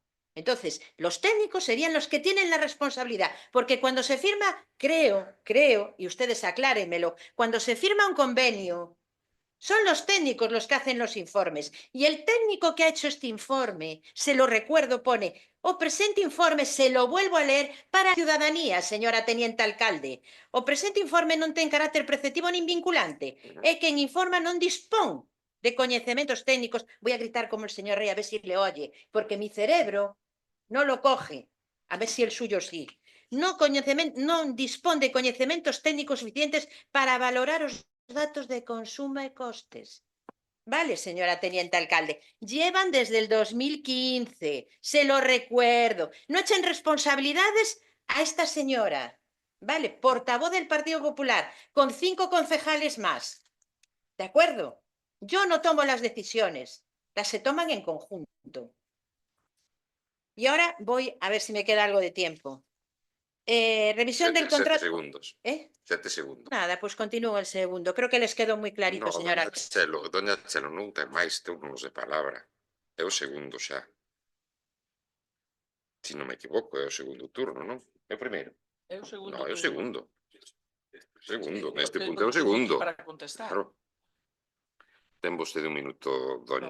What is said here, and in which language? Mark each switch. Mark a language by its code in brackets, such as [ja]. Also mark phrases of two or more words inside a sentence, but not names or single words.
[es] Entonces, los técnicos serían los que tienen la responsabilidad, porque cuando se firma, creo, y ustedes aclárenmelo, cuando se firma un convenio, son los técnicos los que hacen los informes. Y el técnico que ha hecho este informe, se lo recuerdo, pone, [gl] o presente informe, [es] se lo vuelvo a leer, para a ciudadanía, señora teniente alcalde. [gl] O presente informe non ten carácter preceptivo nin vinculante. É que en informa non dispón de coñecementos técnicos. [es] Voy a gritar como el señor Rey, a ver si le oye, porque mi cerebro no lo coge. A ver si el suyo sí. [gl] Non dispón de coñecementos técnicos suficientes para valorar os datos de consumo e costes. [es] Vale, señora teniente alcalde, llevan desde el 2015, se lo recuerdo. No echen responsabilidades a esta señora, vale, portavoz del Partido Popular, con 5 concejales más. ¿De acuerdo? Yo no tomo las decisiones, las se toman en conjunto. Y ahora voy a ver si me queda algo de tiempo. Revisión del contrato. 7 segundos. 7 segundos. Nada, pues continúo el segundo. Creo que les quedó muy clarito, No, señora. doña Chelo, [gl] non ten máis turnos de palabra. É o segundo xa. Se non me equivoco, é o segundo turno, non? É o primeiro. É o segundo. No, é o segundo. Segundo, neste punto é o segundo. Para contestar. Claro. Ten vostede un minuto, doña...